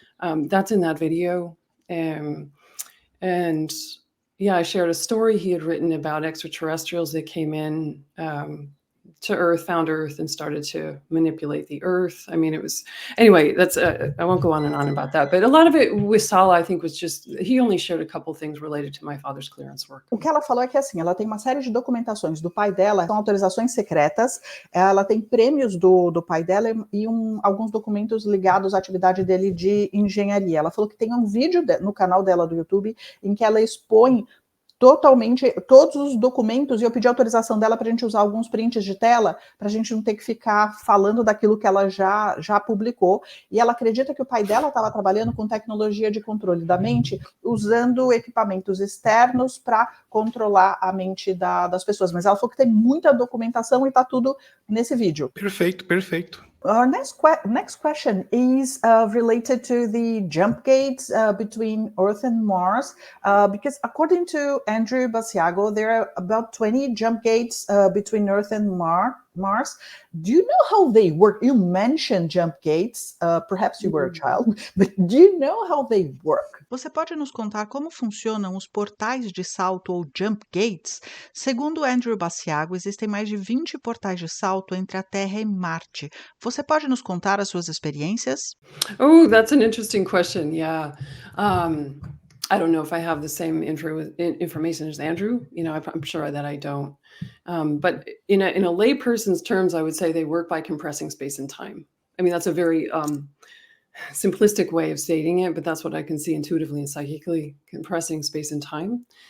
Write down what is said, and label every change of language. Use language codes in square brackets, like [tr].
[en] That's in that video. And yeah, I shared a story he had written about extraterrestrials that came in to Earth, found Earth, and started to manipulate the Earth. I mean, it was, anyway, that's, I won't go on and on about that, but a lot of it with Sala, I think, was just, he only showed a couple things related to my father's clearance work. [pt] O que ela falou é que, assim, ela tem uma série de documentações do pai dela, são autorizações secretas, ela tem prêmios do pai dela e alguns documentos ligados à atividade dele de engenharia. Ela falou que tem um vídeo no canal dela do YouTube em que ela expõe totalmente todos os documentos, e eu pedi autorização dela para a gente usar alguns prints de tela, para a gente não ter que ficar falando daquilo que ela já publicou, e ela acredita que o pai dela estava trabalhando com tecnologia de controle da mente, usando equipamentos externos para controlar a mente das pessoas, mas ela falou que tem muita documentação e está tudo nesse vídeo. Perfeito, perfeito. [en] Our next question is related to the jump gates between Earth and Mars, because according to Andrew Basiago, there are about 20 jump gates between Earth and Mars. Do you know how they work? You mentioned jump gates, perhaps you were a child, but do you know how they work? [pt] Você pode nos contar como funcionam os portais de salto ou jump gates? Segundo Andrew Basiago, existem mais de 20 portais de salto entre a Terra e Marte. Você pode nos contar as suas experiências? [en] Oh, that's an interesting question. Yeah. I don't know if I have the same information as Andrew. I'm sure that I don't. But in a layperson's terms, I would say they work by compressing space and time. I mean, that's a very simplistic way of stating it, but that's what I can see intuitively and psychically, compressing space and time.